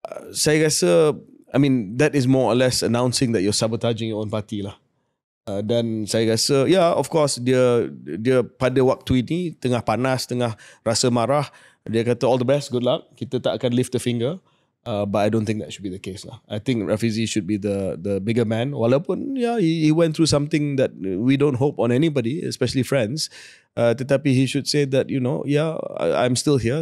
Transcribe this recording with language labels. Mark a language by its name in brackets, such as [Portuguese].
[Malay] Saya rasa, [English] I mean, that is more or less announcing that you're sabotaging your own party lah. [Malay] Dan saya rasa, [English] of course, [Malay] dia pada waktu ini tengah panas, tengah rasa marah. Dia kata [English] all the best, good luck. [Malay] Kita tak akan [English] lift a finger. But I don't think that should be the case lah. I think Rafizi should be the bigger man. [Malay] Walaupun [English] he went through something that we don't hope on anybody, especially friends. [Malay] Tetapi [English] he should say that I'm still here.